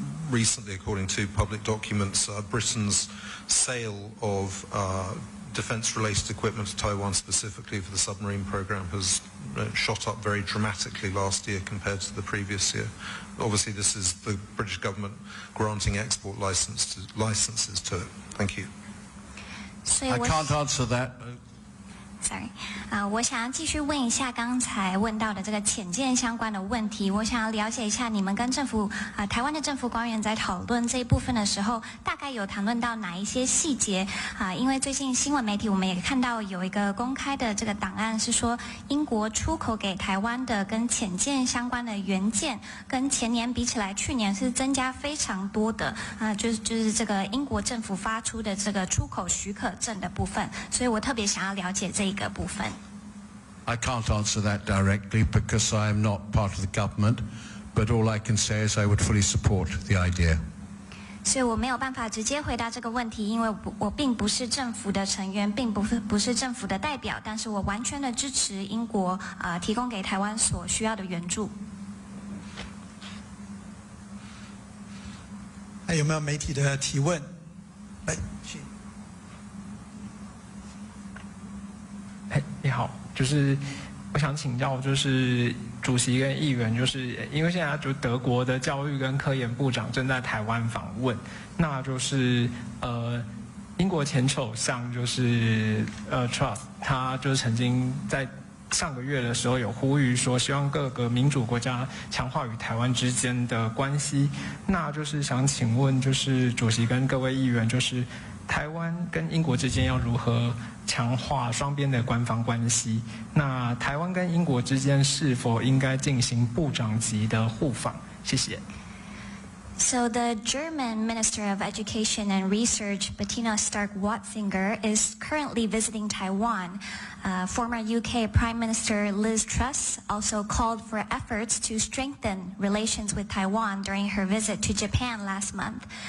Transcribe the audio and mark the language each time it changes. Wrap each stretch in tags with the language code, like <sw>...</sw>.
<en>Recently, according to public documents, Britain's sale of defense-related equipment to Taiwan specifically for the submarine program has shot up very dramatically last year compared to the previous year. Obviously, this is the British government granting export licenses to it. Thank you. I can't answer that.</en> <zh>Sorry， 我想要继续问一下刚才问到的这个潜舰相关的问题。我想要了解一下你们跟政府台湾的政府官员在讨论这一部分的时候，大概有谈论到哪一些细节因为最近新闻媒体我们也看到有一个公开的这个档案是说，英国出口给台湾的跟潜舰相关的元件，跟前年比起来，去年是增加非常多的就是这个英国政府发出的这个出口许可证的部分，所以我特别想要了解这个部分。</zh> <en>I can't answer that directly because I am not part of the government, but all I can say is I would fully support the idea.</en> <zh>所以我没有办法直接回答这个问题，因为我并不是政府的成员，并不是政府的代表，但是我完全的支持英国提供给台湾所需要的援助。还有没有媒体的提问？来，请。你好，就是我想请教，就是主席跟议员，就是因为现在就德国的教育跟科研部长正在台湾访问，那就是英国前首相就是Truss， 他就是曾经在上个月的时候有呼吁说，希望各个民主国家强化与台湾之间的关系。那就是想请问，就是主席跟各位议员，就是台湾跟英国之间要如何强化双边的官方关系？那台湾跟英国之间是否应该进行部长级的互访？谢谢。</zh> <en>So the German Minister of Education and Research, Bettina Stark-Watzinger, is currently visiting Taiwan. Former UK Prime Minister Liz Truss also called for efforts to strengthen relations with Taiwan during her visit to Japan last month.</en>